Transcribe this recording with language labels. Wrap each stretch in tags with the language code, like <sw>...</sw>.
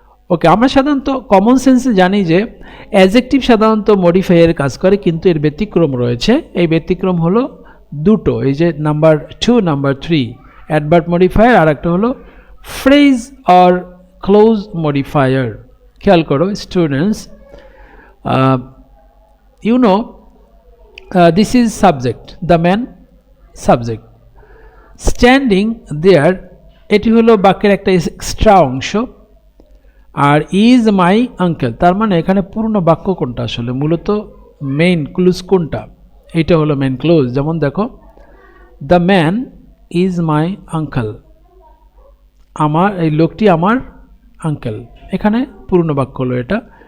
<bn>ওকে, আমরা সাধারণত কমন সেন্সে জানি যে অ্যাডজেক্টিভ সাধারণত মডিফায়ার কাজ করে, কিন্তু এর ব্যতিক্রম রয়েছে। এই ব্যতিক্রম হলো দুটো, এই যে নাম্বার 2, নাম্বার 3, অ্যাডভার্ব মডিফায়ার, আর একটা হলো ফ্রেজ অর ক্লোজ মডিফায়ার। খেয়াল করো students,</bn> <en>you know this is subject, the man, subject, standing there,</en> <bn>এটি হলো বাক্যের একটা এক্সট্রা অংশ। আর</bn> <en>is my uncle,</en> <bn>তার মানে এখানে পূর্ণ বাক্য কোনটা আসলে? মূলত মেইন ক্লুজ কোনটা? এটা হলো মেইন ক্লুজ। যেমন দেখো,</bn> <en>the man is my uncle,</en> <bn>আমার এই লোকটি আমার আঙ্কেল, এখানে পূর্ণ বাক্য হলো এটা।</bn>